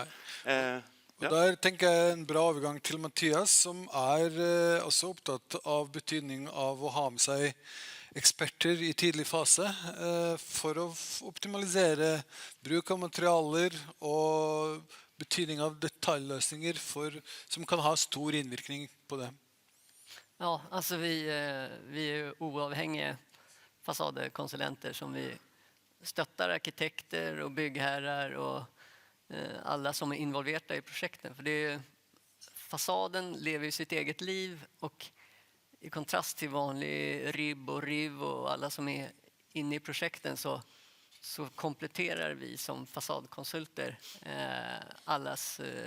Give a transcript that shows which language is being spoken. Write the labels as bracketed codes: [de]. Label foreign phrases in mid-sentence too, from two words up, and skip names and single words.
[no] Og der tenker jeg en bra overgang til Mathias, som er også opptatt av betydning av å ha med seg eksperter i tidlig fase for å optimalisere bruk av materialer og betydning av detaljløsninger som kan ha stor innvirkning på det. [sv] Ja, alltså vi är ju oavhängiga fasadkonsulenter som vi stöttar arkitekter och byggherrar och alla som är involverade i projekten. För det är, fasaden lever ju sitt eget liv och i kontrast till vanlig ribb och riv och alla som är inne i projekten så kompletterar vi som fasadkonsulter allas